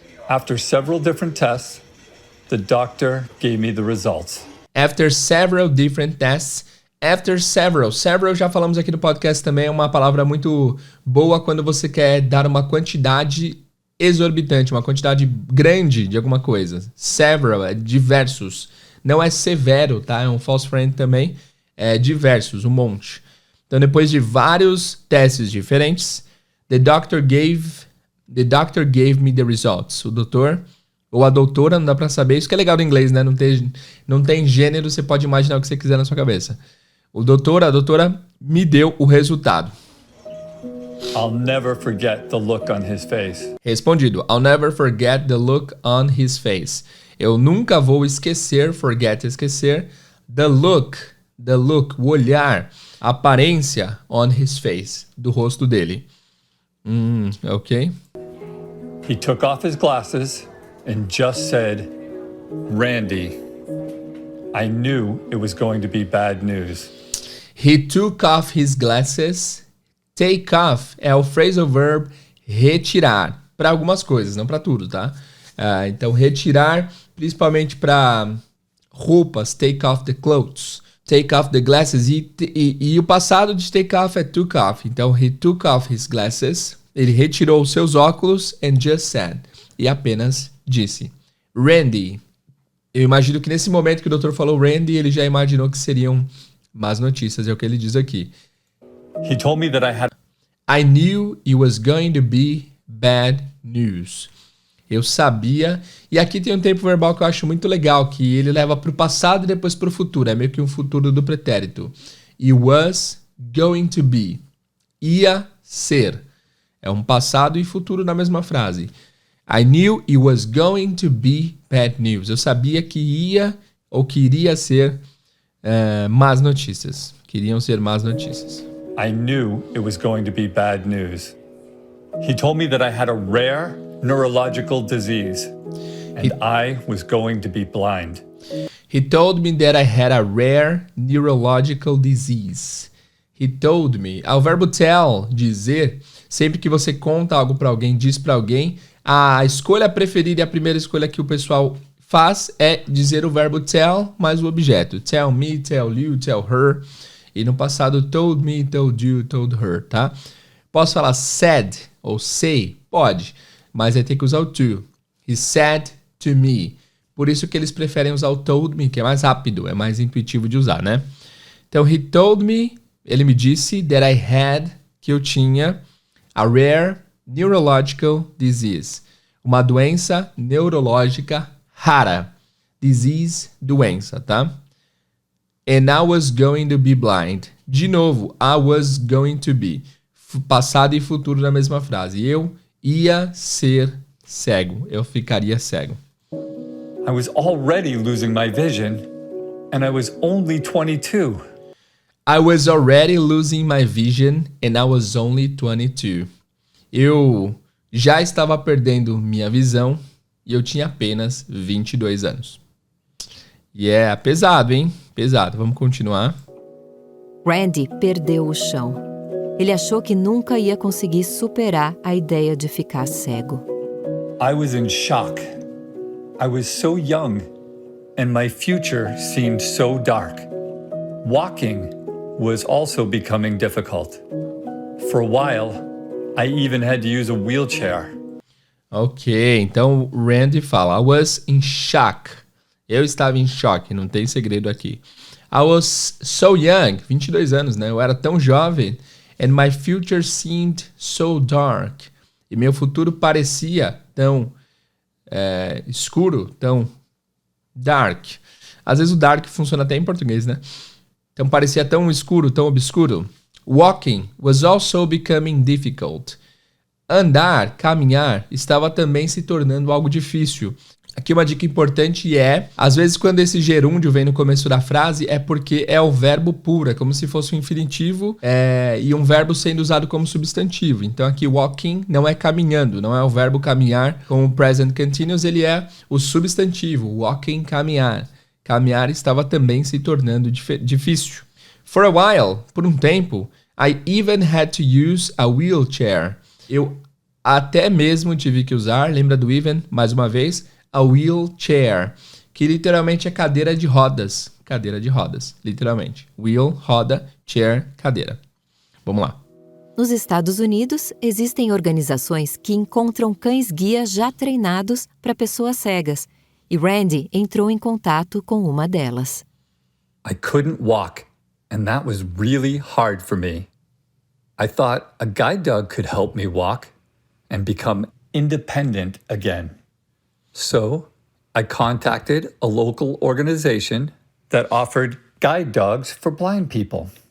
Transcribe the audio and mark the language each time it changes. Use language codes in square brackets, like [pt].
[en] After several different tests, the doctor gave me the results. After several different tests. After several. [pt] Several, já falamos aqui no podcast também, é uma palavra muito boa quando você quer dar uma quantidade exorbitante, uma quantidade grande de alguma coisa. Several é diversos. Não é severo, tá? É um false friend também. É diversos, um monte. Então, depois de vários testes diferentes, [en] the doctor gave me the results. [pt] O doutor ou a doutora, não dá pra saber. Isso que é legal do inglês, né? Não tem gênero, você pode imaginar o que você quiser na sua cabeça. O doutor, a doutora me deu o resultado. [en] I'll never forget the look on his face. [pt] Respondido. [en] I'll never forget the look on his face. [pt] Eu nunca vou esquecer, esquecer, [en] the look, [pt] o olhar, a aparência [en] on his face, [pt] do rosto dele. Ok. [en] He took off his glasses and just said, "Randy." I knew it was going to be bad news. He took off his glasses. [pt] Take off é o phrasal verb retirar. Para algumas coisas, não para tudo, tá? Então, retirar, principalmente para roupas. [en] Take off the clothes. Take off the glasses. [pt] E o passado de [en] take off é took off. Então, he took off his glasses. [pt] Ele retirou os seus óculos [en] and just said. [pt] E apenas disse. Randy. Eu imagino que nesse momento que o doutor falou Randy, ele já imaginou que seriam más notícias, é o que ele diz aqui. [en] He told me that I knew it was going to be bad news. [pt] Eu sabia. E aqui tem um tempo verbal que eu acho muito legal, que ele leva para o passado e depois para o futuro. É meio que um futuro do pretérito. [en] It was going to be. [pt] Ia ser. É um passado e futuro na mesma frase. [en] I knew it was going to be bad news. [pt] Eu sabia que ia ou que iria ser más notícias. Queriam ser más notícias. [en] I knew it was going to be bad news. He told me that I had a rare neurological disease and I was going to be blind. He told me that I had a rare neurological disease. He told me. [pt] O verbo tell, dizer, sempre que você conta algo para alguém, diz para alguém, a escolha preferida e a primeira escolha que o pessoal faz é dizer o verbo tell mais o objeto. [en] Tell me, tell you, tell her. [pt] E no passado, [en] told me, told you, told her, tá? [pt] Posso falar said ou say? Pode, mas aí tem que usar o to. [en] He said to me. [pt] Por isso que eles preferem usar o told me, que é mais rápido, é mais intuitivo de usar, né? [en] Então, he told me, [pt] ele me disse [en] that I had, [pt] que eu tinha, [en] a rare neurological disease. [pt] Uma doença neurológica rara. Disease, doença, tá? [en] And I was going to be blind. [pt] De novo, [en] I was going to be. [pt] Passado e futuro na mesma frase. Eu ia ser cego. Eu ficaria cego. [en] I was already losing my vision and I was only 22. I was already losing my vision and I was only 22. [pt] Eu já estava perdendo minha visão e eu tinha apenas 22 anos. E é pesado, hein? Pesado. Vamos continuar. Randy perdeu o chão. Ele achou que nunca ia conseguir superar a ideia de ficar cego. [en] I was in shock. I was so young and my future seemed so dark. Walking was also becoming difficult. For a while, I even had to use a wheelchair. [pt] Ok, então Randy fala, [en] I was in shock. [pt] Eu estava em choque, não tem segredo aqui. [en] I was so young, [pt] 22 anos, né? Eu era tão jovem. [en] And my future seemed so dark. [pt] E meu futuro parecia tão escuro, tão dark. Às vezes o dark funciona até em português, né? Então parecia tão escuro, tão obscuro. [en] Walking was also becoming difficult. [pt] Andar, caminhar, estava também se tornando algo difícil. Aqui uma dica importante é, às vezes quando esse gerúndio vem no começo da frase, é porque é o verbo puro, é como se fosse um infinitivo e um verbo sendo usado como substantivo. Então aqui walking não é caminhando, não é o verbo caminhar com o present continuous, ele é o substantivo, walking, caminhar. Caminhar estava também se tornando difícil. [en] For a while, [pt] por um tempo, [en] I even had to use a wheelchair. [pt] Eu até mesmo tive que usar, lembra do even, mais uma vez, a wheelchair, que literalmente é cadeira de rodas. Cadeira de rodas, literalmente. Wheel, roda, chair, cadeira. Vamos lá. Nos Estados Unidos, existem organizações que encontram cães-guia já treinados para pessoas cegas. E Randy entrou em contato com uma delas. [en] I couldn't walk, and that was really hard for me. I thought a guide dog could help me walk and become independent again. So, I contacted a local organization that offered guide dogs for blind people.